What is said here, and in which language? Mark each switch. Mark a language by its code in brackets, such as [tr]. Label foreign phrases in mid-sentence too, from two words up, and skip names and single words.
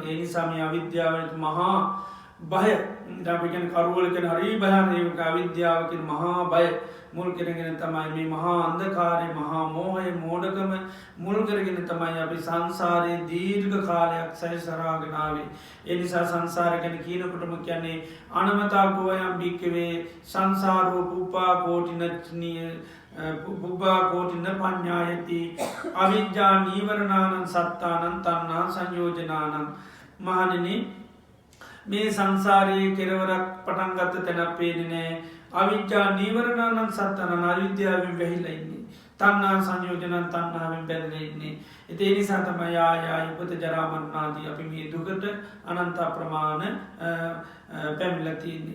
[si] ඒ නිසා මේ අවිද්‍යාවට මහා බය අපි කියන කරවල කියන හරි භයානක අවිද්‍යාව කියන මහා බය මුල් කරගෙන තමයි මේ මහා අන්ධකාරය මහා මෝහය මෝඩකම මුල් කරගෙන තමයි අපි සංසාරයේ දීර්ඝ කාලයක් සැරිසරාගෙන ආවේ. ඒ නිසා සංසාරය ගැන කියනකොටම කියන්නේ [pi] අනමතා ගෝයම් භික්ඛවේ සංසාරෝ පුප්පා කෝටිනච්නිය පුබ්බා කෝටින පඤ්ඤායති අවිජ්ජා නීවරණානං සත්තානං තණ්හා සංයෝජනානං. [si] මහණෙනි මේ සංසාරයේ කෙරවරක් පටන් ගත්ත තැනක් පේන්නේ නැහැ. [pi] අවිජ්ජා නීවරණානං සත්තානං [si] අවිද්‍යාවෙන් වැහිලා ඉන්නේ. [pi] තණ්හා සංයෝජනං [si] තණ්හාවෙන් බැඳලා ඉන්නේ. ඒ නිසා තමයි ආය උපත ජරා මරණ ආදී අපි මේ දුකට අනන්ත ප්‍රමාණ පැමිණලා තියෙන්නේ.